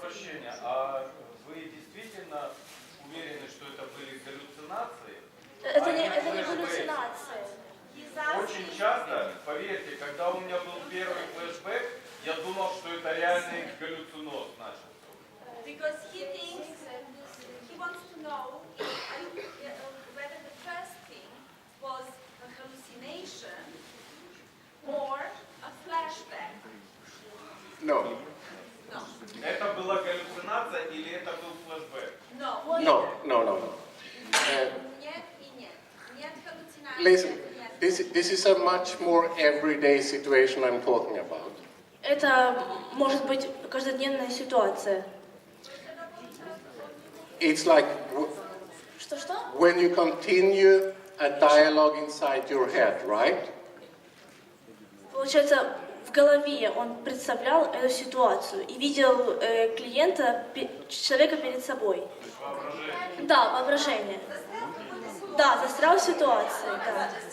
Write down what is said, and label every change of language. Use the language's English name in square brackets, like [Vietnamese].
[Russian] прощения, а вы действительно уверены, что это были галлюцинации? Это не галлюцинация. Очень часто, поверьте, когда у меня был первый флешбэк, я думал, что это реальный галлюциноз начался. [English] Because he thinks, he wants to know whether the first thing was a hallucination or a flashback. No. No. [Russian] Это была галлюцинация или это был флешбэк? [English] No. No. [Russian] Нет и нет. Нет hallucination. [English] Listen, [Russian] Нет. [English] this is a much more everyday situation I'm talking about. [Russian] Это может быть каждодневная ситуация. [English] It's like [Russian] Что-что? [English] when you continue a dialogue inside your head, right? [Russian] Получается, в голове он представлял эту ситуацию и видел клиента, человека перед собой. Воображение. Да, воображение. Да, застрял в ситуации, да.